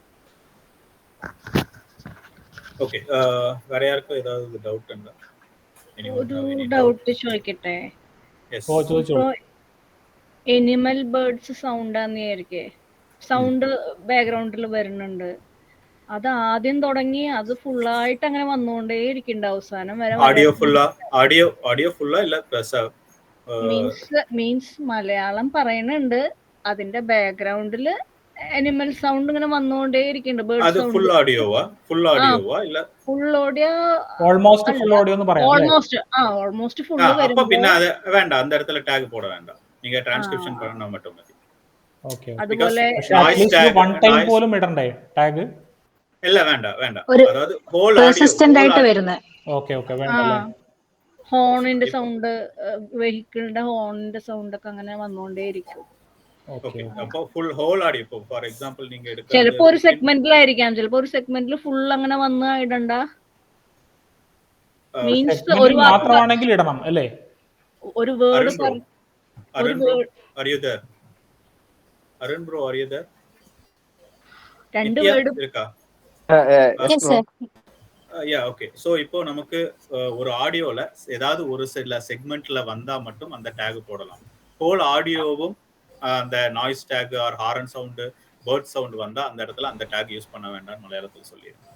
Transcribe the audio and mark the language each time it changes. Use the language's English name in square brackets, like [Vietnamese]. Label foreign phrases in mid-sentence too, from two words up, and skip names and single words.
[Tamil] ஓகே. வேற யாருக்கும் ஏதாவது டவுட் உண்டா? [English] Anyone have any doubt? [Malayalam] ഡൗട്ട് ചോദിക്കട്ടെ? [English] Yes. [Malayalam] ഓ ചോദിച്ചോളൂ. [English] animal birds sound [Malayalam] ആന്ന് വിചാരിക്കേ, സൗണ്ട് ബാക്ക്ഗ്രൗണ്ടിൽ വരുന്നുണ്ട്, അത് ആദ്യം തുടങ്ങി അത് ഫുള്ളായിട്ട് അങ്ങനെ വന്നുകൊണ്ടേ ഇരിക്കുന്നുണ്ട് അവസാനം വരെ. ഓഡിയോ ഫുള്ള ഇല്ല. മീൻസ് മലയാളം പറയണുണ്ട്, അതിന്റെ ബാക്ക്ഗ്രൗണ്ടില് [English] animal sound [Malayalam] ഇങ്ങനെ വന്നുകൊണ്ടേ ഇരിക്കുന്നുണ്ട്. [English] bird sound. [Malayalam] ഫുൾ ഓഡിയോവാ ഇല്ല [English] full audio, almost full audio [Malayalam] എന്ന് പറയാം. [English] almost full [Tamil] அப்ப பின்ன அது வேண்டாம், அந்த இடத்துல டாக் போட வேண்டாம், நீங்க டிரான்ஸ்கிரிப்ஷன் பண்ணா மட்டும் மതി. [Malayalam] ഓക്കെ. അതുപോലെ [English] one time [Malayalam] പോലും ഇടണ്ടേ ടാഗ്? ഇല്ല, വേണ്ട. അതായത് ഹോൾ പെർസിസ്റ്റന്റ് ആയിട്ട് വരുന്നത്. ഓക്കെ വേണ്ടല്ലേ. ഹോണിന്റെ സൗണ്ട്, വെഹിക്കിളിന്റെ ഹോണിന്റെ സൗണ്ട് ഒക്കെ അങ്ങനെ വന്നുകൊണ്ടേയിരിക്കും. ഓക്കെ. അപ്പൊ [English] full whole audio, [Malayalam] ഇപ്പൊ [English] for example [Malayalam] നിങ്ങൾ എടുക്കുക, ചിലപ്പോ ഒരു സെഗ്മെന്റിലായിരിക്കാം, ചിലപ്പോ ഒരു സെഗ്മെന്റിൽ ഫുൾ അങ്ങനെ വന്ന് ഇടണ്ട. മീൻസ് ഒരു മാത്രമാണെങ്കിൽ ഇടണം അല്ലേ? ഒരു വേർഡ് അരുൺ ബ്രോ അറിയത് രണ്ട് വേർഡ് [Tamil] இருக்கா? [English] Yes, sir. [Tamil] ஓகே. ஸோ இப்போ நமக்கு ஒரு ஆடியோல ஏதாவது ஒரு சில செக்மெண்ட்ல வந்தா மட்டும் அந்த டேக் போடலாம். ஹோல் ஆடியோவும் அந்த [English] noise tag or horn sound, bird sound [Tamil] வந்தா அந்த இடத்துல அந்த டேக் யூஸ் பண்ண வேண்டாம்னு மலையாளத்தில் சொல்லியிருக்கேன்.